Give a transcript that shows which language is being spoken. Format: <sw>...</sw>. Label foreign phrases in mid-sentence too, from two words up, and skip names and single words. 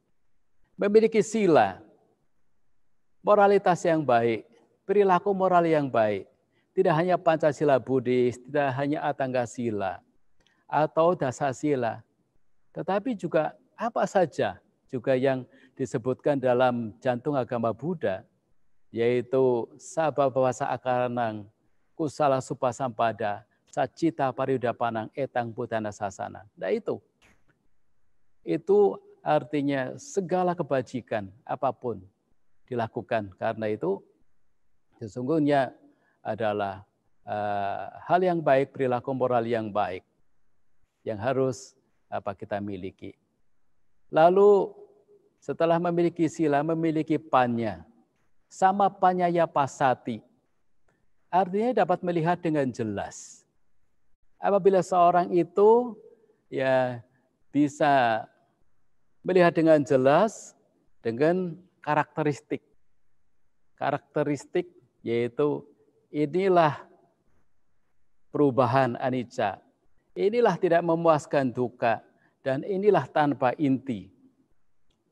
<id>Memiliki sila, moralitas yang baik, perilaku moral yang baik. Tidak hanya Pancasila Buddhis, tidak hanya Atangga Sila atau Dasasila, tetapi juga apa saja juga yang disebutkan dalam jantung agama Buddha, yaitu</id> <pi>Sababawasa Akaranang, Kusala Supasampada, Sacita Pariudapanang, Etang Buddhana Sasana.</pi> <id>Nah itu artinya segala kebajikan apapun dilakukan, karena itu sesungguhnya adalah hal yang baik, perilaku moral yang baik yang harus kita miliki. Lalu setelah memiliki sila, memiliki panya,</id> <pi>sama panyaya pasati,</pi> <id>artinya dapat melihat dengan jelas. Apabila seorang itu ya bisa melihat dengan jelas dengan karakteristik yaitu inilah perubahan anicca, inilah tidak memuaskan dukkha, dan inilah tanpa inti.</id>